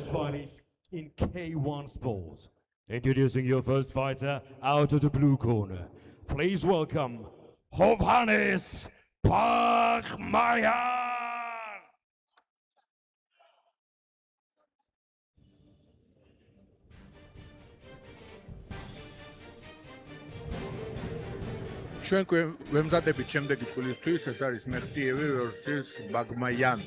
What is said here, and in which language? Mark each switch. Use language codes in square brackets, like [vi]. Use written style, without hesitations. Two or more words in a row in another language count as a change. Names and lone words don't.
[en] fight is in K1 Sports. Introducing your first fighter out of the blue corner. Please welcome Hovhannes Baghmayan. [ka] ჩვენ ვემზადებით შემდეგი წვლილისთვის, ეს არის მეხტიევი versus Baghmayan.